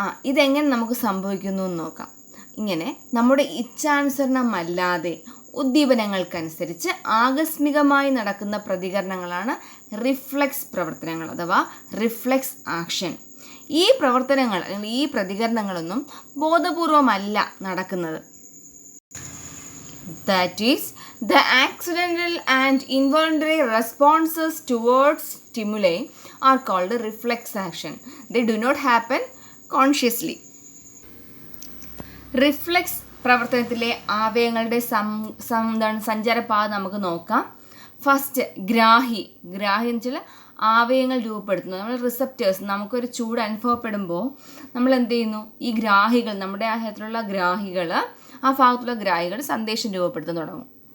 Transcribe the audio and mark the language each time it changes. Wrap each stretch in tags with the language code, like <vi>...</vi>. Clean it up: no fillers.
<ml>ഇതെങ്ങനെ നമുക്ക് സംഭവിക്കുന്നു എന്ന് നോക്കാം. ഇങ്ങനെ നമ്മുടെ ഇച്ഛാനുസരണമല്ലാതെ ഉദ്ദീപനങ്ങൾക്കനുസരിച്ച് ആകസ്മികമായി നടക്കുന്ന പ്രതികരണങ്ങളാണ് റിഫ്ലെക്സ് പ്രവർത്തനങ്ങൾ അഥവാ റിഫ്ലെക്സ് ആക്ഷൻ. ഈ പ്രവർത്തനങ്ങൾ അല്ലെങ്കിൽ ഈ പ്രതികരണങ്ങളൊന്നും ബോധപൂർവമല്ല നടക്കുന്നത്.</ml> <en>That is, the accidental and involuntary responses towards stimuli are called reflex action. They do not happen consciously.</en> <ml>Reflex പ്രവർത്തനത്തിലെ ആവയവങ്ങളുടെ സഞ്ചാരപാത നമുക്ക് നോക്കാം. ഫസ്റ്റ് ഗ്രാഹി എന്ന് വെച്ചാൽ ആവയവങ്ങൾ രൂപപ്പെടുത്തുന്നു. നമ്മൾ റിസപ്റ്റേഴ്സ്, നമുക്കൊരു ചൂട് അനുഭവപ്പെടുമ്പോൾ നമ്മൾ എന്ത് ചെയ്യുന്നു? ഈ ഗ്രാഹികൾ, നമ്മുടെ ആഹ്യത്തിലുള്ള ഗ്രാഹികൾ, ആ ഭാഗത്തുള്ള ഗ്രാഹികൾ സന്ദേശം രൂപപ്പെടുത്താൻ തുടങ്ങും.</ml>